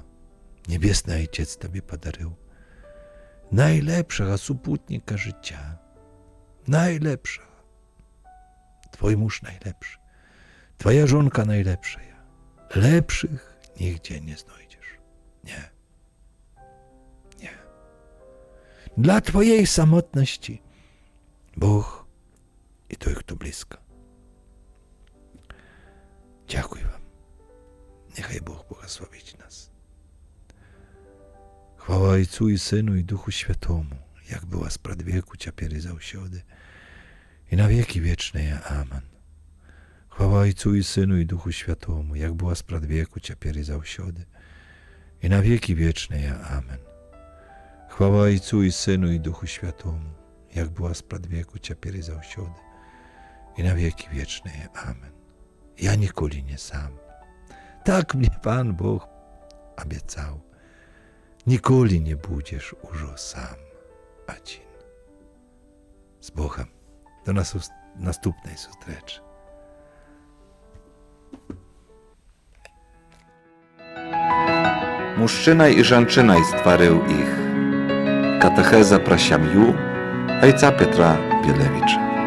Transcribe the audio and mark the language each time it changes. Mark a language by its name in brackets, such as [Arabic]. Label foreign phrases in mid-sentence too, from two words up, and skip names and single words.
[Belarusian] Небесны Айцец табе падарыў. Найлепшага супутніка жыцця. Найлепшага. Твой муж найлепшы. Твоя жонка найлепшая. Лепшых нігдзе не знойдзеш. Не. Не. [Polish] Dla twojej samotności Bóg i [Ukrainian] той, хто близько. Дякую вам. Нехай Бог благословить нас. Хвала Отцу і Сину і Духу Святому, як була спрадвеку, [Belarusian] цяпер і заўсёды, [Ukrainian] і [Russian] на веки вечные. [Ukrainian] Амен. Хвала Отцу і Сину і Духу Святому, як була спрадвеку, [Belarusian] цяпер і заўсёды, [Ukrainian] і [Russian] на веки вечные. [Ukrainian] Амен. Хвала Отцу і Сину і Духу Святому, як була спрадвеку, [Belarusian] цяпер і заўсёды, [Ukrainian] і [Russian] на веки вечные. [Ukrainian] Амен. [Belarusian] Я ніколі не сам. Так мне Пан Бог абяцаў. Ніколі не будзеш ужо сам адзін. [Ukrainian] З Богом. До наступної зустрічі. [Belarusian] Мужчына і жанчына стварыў іх. Катэхеза пра сям'ю Айца Петра Білевіча.